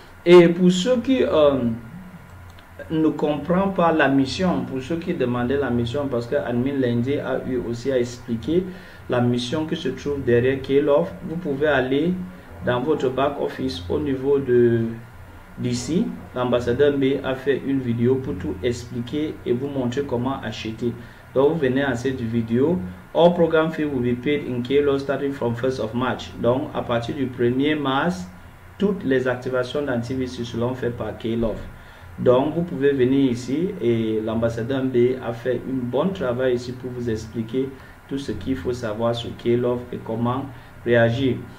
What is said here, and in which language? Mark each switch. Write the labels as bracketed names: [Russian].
[French] Et pour ceux qui ne comprennent pas la mission, pour ceux qui demandaient la mission, parce que Admin Lundi a eu aussi à expliquer la mission qui se trouve derrière K-Love, vous pouvez aller dans votre back office au niveau de d'ici. L'ambassadeur B a fait une vidéo pour tout expliquer et vous montrer comment acheter. Donc vous venez à cette vidéo. [English] All program fee will be paid in K-Love starting from 1st of March. [French] Donc à partir du 1er mars, toutes les activations d'antivirus seront faites par K-Love. Donc vous pouvez venir ici et l'ambassadeur B a fait un bon travail ici pour vous expliquer tout ce qu'il faut savoir sur K-Love et comment réagir.